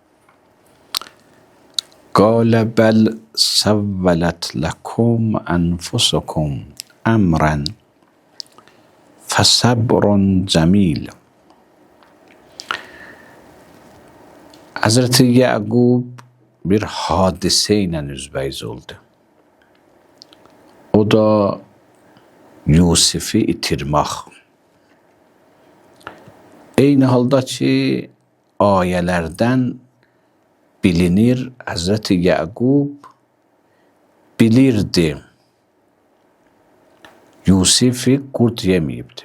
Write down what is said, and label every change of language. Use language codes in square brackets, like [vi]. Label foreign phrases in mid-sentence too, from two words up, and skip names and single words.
[ar] قال بل سولت لكم انفسكم امرا فصبر جمیل. [az] Hazreti Yaqub bir hadise ilə üzbəyiz oldu. O da Yusifi itirmək. Eyni halda ki, ayələrdən bilinir, Hazreti Yaqub bilirdi, Yusifi qurd yeməyibdi.